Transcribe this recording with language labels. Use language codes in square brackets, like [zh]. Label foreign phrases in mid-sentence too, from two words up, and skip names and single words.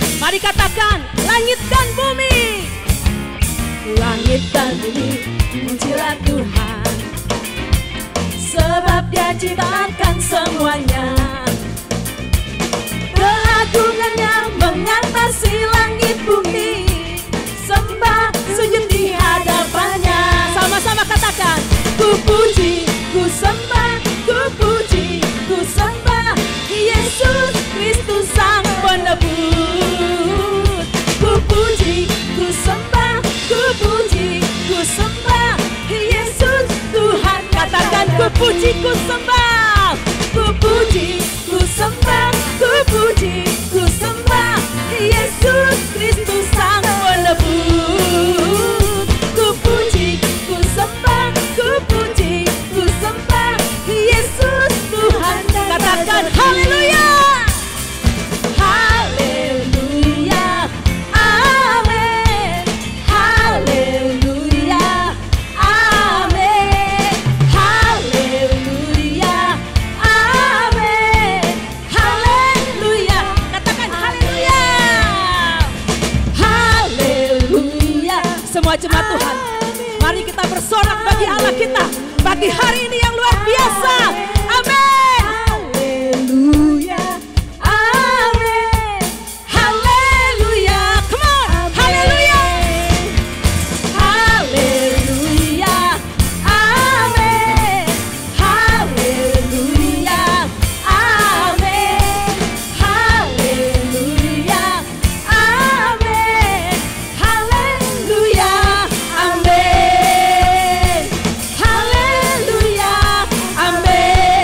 [id] Mari katakan, langit dan bumi. Langit dan bumi pujilah Tuhan, sebab Dia ciptakan semuanya. Keagungannya mengatasi langit bumi, sembah sujud di hadapannya. Sama-sama katakan, ku puji, ku sembah, ku puji, ku sembah Yesus Kristus Sang Penebus. Ku puji, ku sembah, ku puji, ku sembah Yesus Tuhan. Katakan, ku puji, ku sembah, ku puji, ku sembah, ku puji, ku sembah Yesus Kristus Sang Penebus. Ku puji, ku sembah, ku puji, ku sembah Yesus Tuhan. Katakan haleluya, haleluya, amin, haleluya, amin, haleluya, amin, haleluya. Katakan haleluya, haleluya. Semua jemaat Tuhan, mari kita bersorak bagi Allah kita, bagi hari ini yang luar biasa. Amin. Haleluya, amin, haleluya. [en] Come on, [id] haleluya, haleluya, amin, haleluya, amin, haleluya, amin, haleluya, amin, haleluya, amin.